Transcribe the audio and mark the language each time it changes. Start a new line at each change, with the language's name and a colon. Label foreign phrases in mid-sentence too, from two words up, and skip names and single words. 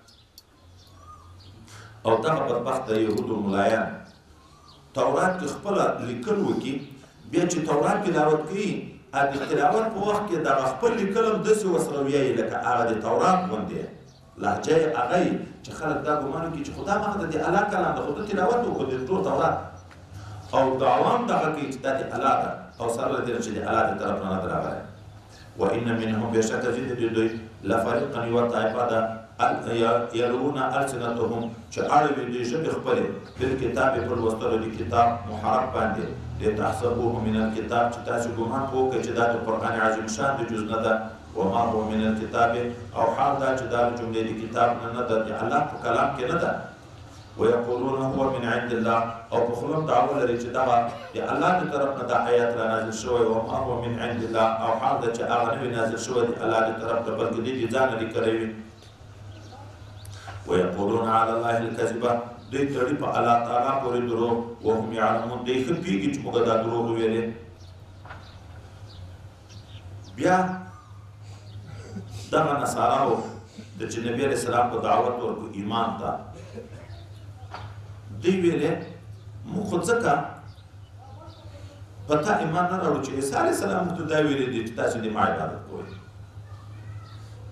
Pashto: او دغه بدبخته یهودو ملایان تورات کې خپله لیکل وکړي بیا چې تورات تلاوت کوي د تلاوت په وخت کې دغه خپل لیکل هم داسې ورسره ویایي لکه هغه د تورات غوندې لهجه یې هغه یي چې خلک دا ګمان وکړي چې خو دا هغه د الله کلام ده خو ده تلاوت وکړو د ټول تورات او د عوام دغه کوي چې دا د الله ده او سره له دې چې د الله د طرف نه ده راغلی
Arabic: وان منهم
Pashto: بېشکه چې د دوی لفریقا یوه طایفه ده
Arabic: یلوون السنتهم
Pashto: چې اړوي دوی ژبې خپلې بالکتاب په لوستلو د کتاب محرف باندې
Arabic: لتحسبوه من الكتاب
Pashto: چې تاسو ګمان وکړئ چې دا د قرآن عظیم شان د جز نه ده
Arabic: وما هو من الكتاب
Pashto: او حال دا چې دا د جملې د کتاب نه ده د الله په کلام کې نه ده
Arabic: ويقولون هو من عند الله
Pashto: او په خوله دعوه لري چې دغه د الله د طرف نه دا آیات را نازل شوی
Arabic: وما هو من عند الله
Pashto: او حال دا چې هغه نه وي نازل شوی د الله د طرف نه بلکې دوی د ځانه لیکلی وي
Arabic: ويقولون على الله الكذب
Pashto: دوی تړي په الله تعالی پورې دروغ
Arabic: وهم یعلمون
Pashto: دوی ښه پوهېږي چې موږ دا دروغ وویلې بیا دغه نصاراو د چې نبي
Arabic: علیه السلام
Pashto: په دعوت ورکړو ایمان ته دوی ویلې موږ خو ځکه په تا ایمان نه راوړو چې عیسی
Arabic: علیه السلام
Pashto: موږ ته دا ویلې دي چې تاسو د ما عبادت کوئ